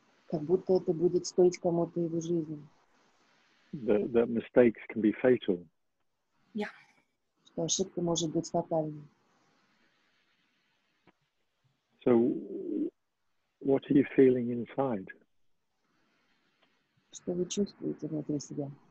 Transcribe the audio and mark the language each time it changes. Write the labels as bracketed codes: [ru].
[ru] Как будто это будет стоить кому-то его жизни. [en] That mistakes can be fatal. Yeah. [ru] Что ошибка может быть фатальной. [en] So, what are you feeling inside? [ru] Что вы чувствуете внутри себя?